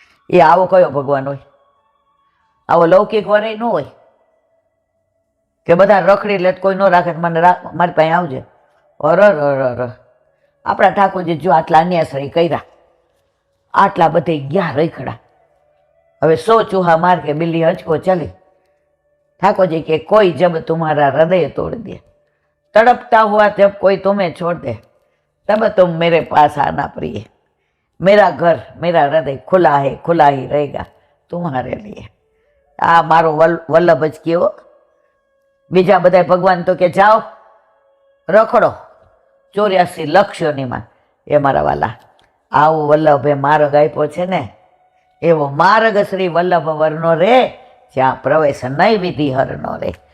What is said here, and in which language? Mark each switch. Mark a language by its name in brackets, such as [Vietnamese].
[Gujarati] એ આવો કયો ભગવાન હોય? આવો લૌકિક વરે ન હોય કે બધા રખડી લે કોઈ ન રાખે, મને મારી પાસે આવજે. અર આપણા ઠાકોરજી જો આટલા અન્યાશ્રય કર્યા, આટલા બધે ગયા રખડા, હવે [Hindi] 100 ચૂહા માર કે બિલ્લી હચકો ચલી. [Gujarati] ઠાકોરજી કે [Hindi] કોઈ જબ तुम्हारा हृदय तोड़ दे, तड़पता हुआ जब कोई तुम्हें छोड़ दे, तब तुम मेरे पास आना प्रिय. मेरा घर मेरा हृदय खुला है, खुला ही रहेगा तुम्हारे लिए. [Gujarati] આ મારો વલ્લભ જ કેવો. બીજા બધા ભગવાન તો કે જાઓ રખડો 84 લાખ યોનીમાં. એ મારા વાલા, આવો વલ્લભે માર્ગ આપ્યો છે ને, એવો માર્ગ શ્રી વલ્લભ વરનો રે, જ્યાં પ્રવેશ નહીં વિધિ હરનો રે.